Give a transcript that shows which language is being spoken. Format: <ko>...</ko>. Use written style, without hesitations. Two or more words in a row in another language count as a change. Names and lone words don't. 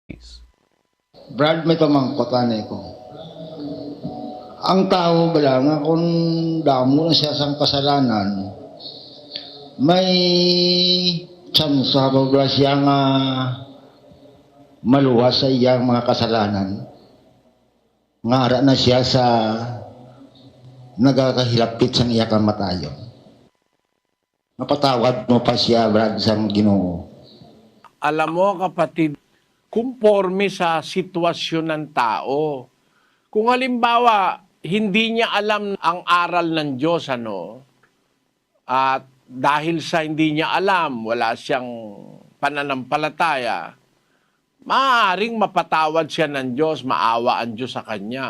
<hil>Brad, may pamangkotan ko. Ang tao bala nga kung damo na siya sang kasalanan, may chance sa bala siya nga maluwas sa iyang mga kasalanan. Ngara na siya sa nagakahilapit sang iya kamatayon. Napatawad mo pa siya, Brad, sang Ginoo.</hil> <tl>Alam mo, kapatid, kumporme sa sitwasyon ng tao. Kung halimbawa, hindi niya alam ang aral ng Diyos, at dahil sa hindi niya alam, wala siyang pananampalataya, maaaring mapatawad siya ng Diyos, maawa ang Diyos sa kanya.</tl>